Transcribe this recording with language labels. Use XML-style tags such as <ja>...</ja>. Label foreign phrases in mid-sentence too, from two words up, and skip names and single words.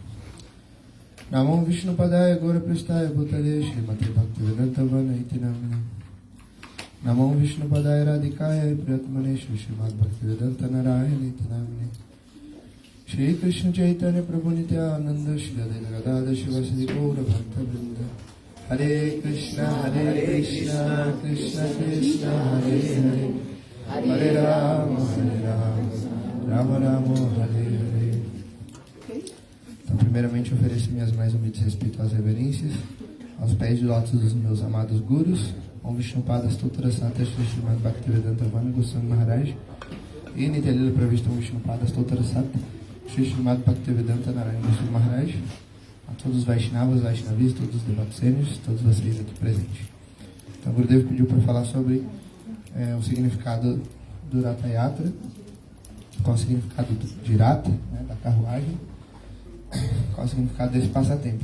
<sa>Namo Vishnupadaya Gauraprasthaya Bhutale Srimati Bhaktivedanta Iti Namine Namo Vishnupadaya Radhikaya Priyatmane Srimad Bhaktivedanta Narayana Iti Namine Shri Krishna Chaitanya Prabhu Nityananda Shri Advaita Gadadhar Shivasadi Gaura Bhakta Vrinda Hare Krishna Krishna Krishna Hare Hare Hare Rama Rama Rama Hare Hare.</sa> <pt>Então, primeiramente, ofereço minhas mais humildes e respeitosas reverências aos pés de lótus dos meus amados gurus, Om Vishnupada Stotra Santa Shri Srimad Bhaktivedanta Vana Goswami Maharaj e Nityalila Pravishta Om Vishnupada Stotra Santa Shri Srimad Bhaktivedanta Narayana Goswami Maharaj, a todos os Vaishnavas, Vaishnavis, todos os devotos sênios, todos vocês aqui presentes. Então, o Gurudev pediu para falar sobre o significado do Ratha Yatra, qual o significado de Rata, né, da carruagem, qual o significado desse passatempo.</pt>